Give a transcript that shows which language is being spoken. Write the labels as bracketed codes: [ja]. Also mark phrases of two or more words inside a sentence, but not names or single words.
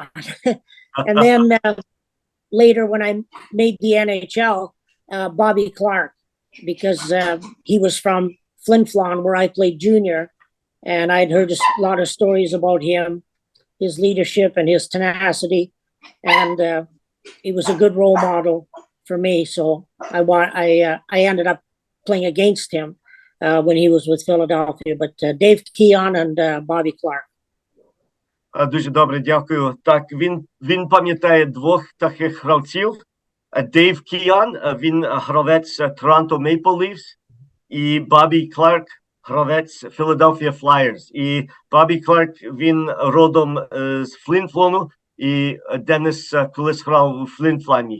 [en] And then later when I made the NHL, Bobby Clark, because he was from Flin Flon, where I played junior, and I'd heard a lot of stories about him, his leadership and his tenacity, and he was a good role model for me. So I ended up playing against him when he was with Philadelphia. But Dave Keon and Bobby Clark. [uk] Дуже добре, дякую. Так, він пам'ятає двох таких гравців. Дейв Кіан, він гравець Торонто Мейпл Ліфс, і Бобі Кларк, гравець Філадельфія Флаєрс. І Бобі Кларк, він родом з Флін-Флону, і Деннис колись грав у Флін-Флані.